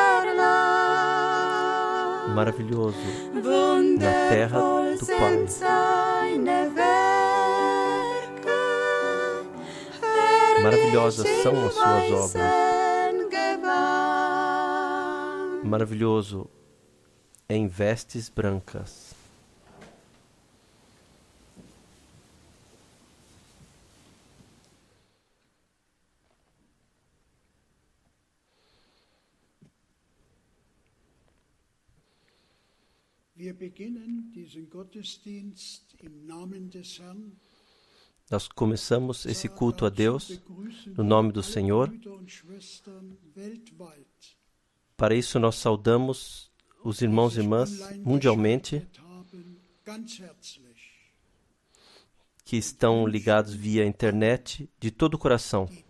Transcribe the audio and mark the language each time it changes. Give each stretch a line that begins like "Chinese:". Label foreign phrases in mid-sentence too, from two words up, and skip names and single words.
Portuguese: Maravilhoso, na terra do Pai. Maravilhosas são as suas obras. Maravilhoso, em vestes brancas.
German: Wir beginnen diesen Gottesdienst im Namen des Herrn.
Portuguese: Nós começamos esse culto a Deus no nome do Senhor. Para isso nós saudamos os irmãos e irmãs mundialmente que estão ligados via internet de todo o coração.